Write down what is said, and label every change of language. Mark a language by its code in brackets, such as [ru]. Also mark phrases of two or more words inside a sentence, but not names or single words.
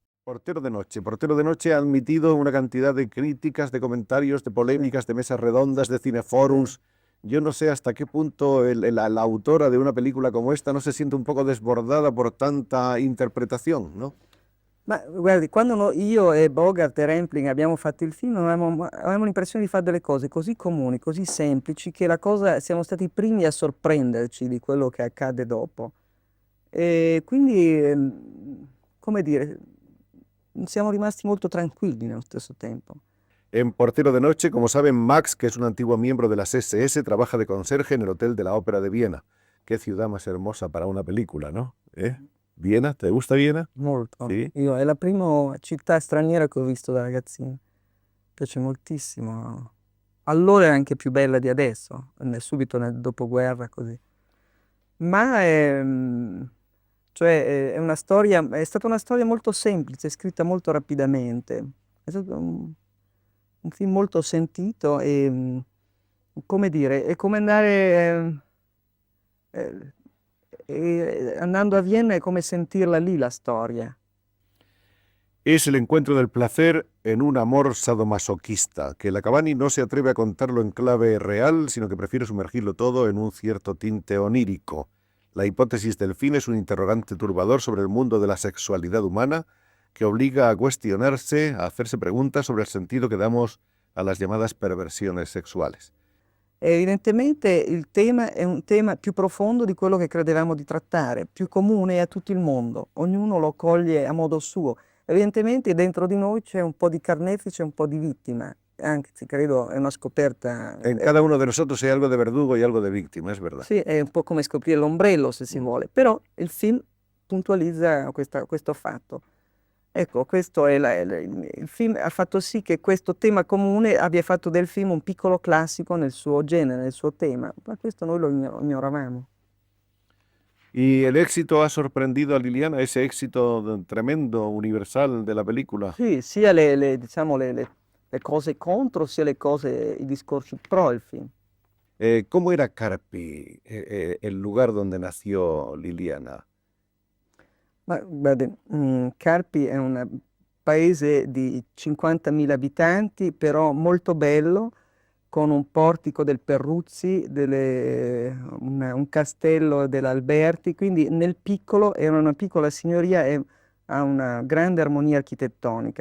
[es] Portero de Noche ha admitido una cantidad de críticas, de comentarios, de polémicas, de mesas redondas, de cineforums. Yo no sé hasta qué punto la autora de una película como esta no se siente un poco desbordada por tanta interpretación, ¿no? [it] Ma guardi, quando io e Bogart e Rampling abbiamo fatto il film, avevamo l'impressione di fare delle cose così comuni, così semplici, che la cosa, siamo stati i primi a sorprenderci di quello che accade dopo. E quindi, come dire, siamo rimasti molto tranquilli nello stesso tempo. [es] En Portero de Noche, como saben, Max, que es un antiguo miembro de las SS, trabaja de conserje en el Hotel de la Ópera de Viena. Qué ciudad más hermosa para una película, ¿no? ¿Viena? ¿Te gusta Viena? [it] Molto. Sì. Io, è la prima città straniera che ho visto da ragazzino. Mi piace moltissimo. Allora è anche più bella di adesso, subito nel dopoguerra così. Ma cioè, è stata una storia molto semplice, scritta molto rapidamente. È stato un film molto sentito e, come dire, è come andare, andando a Vienna è come sentirla lì la storia. [es] Es el encuentro del placer en un amor sadomasoquista, que Lacavani no se atreve a contarlo en clave real, sino que prefiere sumergirlo todo en un cierto tinte onírico. La hipótesis del fin es un interrogante turbador sobre el mundo de la sexualidad humana que obliga a cuestionarse, a hacerse preguntas sobre el sentido que damos a las llamadas perversiones sexuales. [it] Evidentemente il tema è un tema più profondo di quello che credevamo di trattare, più comune a tutto il mondo, ognuno lo coglie a modo suo. Evidentemente dentro di noi c'è un po' di carnefice e un po' di vittima, anzi credo è una scoperta. [es] En cada uno de nosotros hay algo de verdugo y algo de víctima, es verdad. [it] Sì, è un po' come scoprire l'ombrello se si vuole, però il film puntualizza questo fatto. Ecco, questo è il film ha fatto sì che questo tema comune abbia fatto del film un piccolo classico nel suo genere, nel suo tema, ma questo noi lo ignoravamo. [es] ¿Y el éxito ha sorprendido a Liliana, ese éxito tremendo, universal de la película? [it] Sì, sia diciamo, le cose contro, sia i discorsi pro il film. [es] ¿Cómo era Carpi, el lugar donde nació Liliana? [it] Ma guardi, Carpi è un paese di 50.000 abitanti, però molto bello, con un portico del Perruzzi, un castello dell'Alberti, quindi nel piccolo era una piccola signoria e ha una grande armonia architettonica.